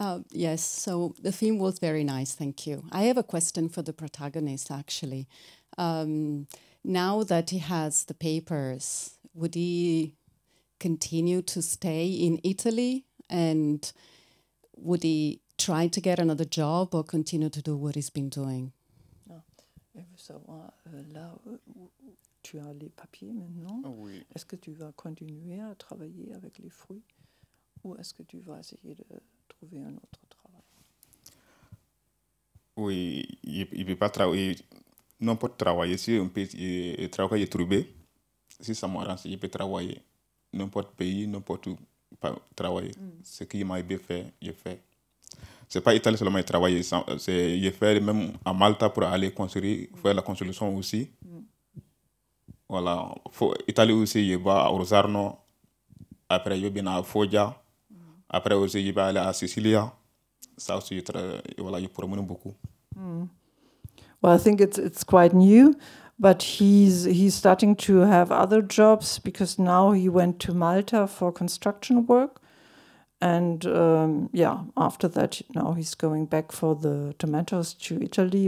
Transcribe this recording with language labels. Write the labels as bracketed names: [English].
[English] Yes, so the theme was very nice, thank you. I have a question for the protagonist, actually. Now that he has the papers, would he continue to stay in Italy? And would he try to get another job or continue to do what he's been doing? [French] Je veux savoir, là, tu as les papiers maintenant. Oui. Est-ce que tu vas continuer à travailler avec les fruits ou est-ce que tu vas essayer de trouver un autre travail? Oui, il ne peut pas travailler, n'importe travailler. Si on peut travailler trouver, si ça m'arrange, il peut travailler n'importe pays, n'importe où travailler. Ce qu'il m'a fait, je fais. C'est pas Italie seulement il travaille, je fais même à Malta pour aller construire, faire la construction aussi. Voilà, Italie aussi, je vais à Rosarno, après je vais à Foggia, après aussi je vais aller à Sicilia. Ça aussi, voilà, je promène beaucoup. [English] Well, I think it's quite new, but he's starting to have other jobs because now he went to Malta for construction work. And after that, now he's going back for the tomatoes to Italy.